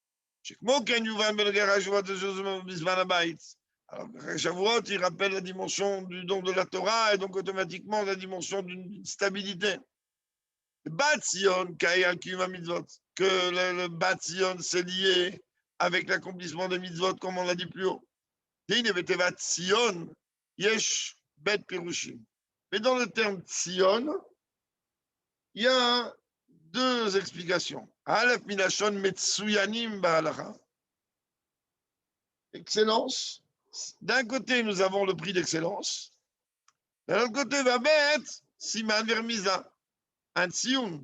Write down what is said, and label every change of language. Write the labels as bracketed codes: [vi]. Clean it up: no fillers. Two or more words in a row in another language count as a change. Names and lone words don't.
[fr] Alors, Shavuot, il rappelle la dimension du don de la Torah et donc automatiquement la dimension d'une stabilité. Le Batzion, que le Batzion, c'est lié avec l'accomplissement des mitzvot, comme on l'a dit plus haut. [he] יש ב' פירושים. [fr] Mais dans le terme Tzion, il y a deux explications. [he] א' מלשון מצוינים בהלכה. [fr] Excellence. D'un côté, nous avons le prix d'excellence. De l'autre côté, va mettre siman vermisa, un tzion.